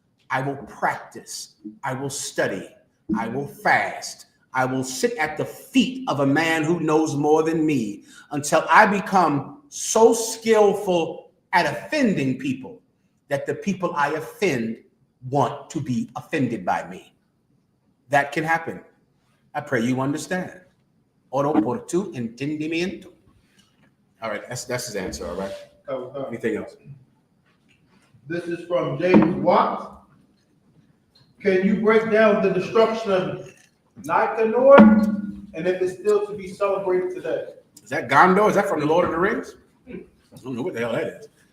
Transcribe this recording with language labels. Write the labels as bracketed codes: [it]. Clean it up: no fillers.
[en] I will practice. I will study. I will fast. I will sit at the feet of a man who knows more than me until I become so skillful at offending people that the people I offend want to be offended by me. That can happen. I pray you understand. [es] Oro por tu entendimiento. [en] All right, that's his answer, all right? Anything else? This is from James Watts. Can you break down the destruction of Nicanor and if it's still to be celebrated today? Is that Gondor? Is that from the Lord of the Rings? I don't know what the hell that is.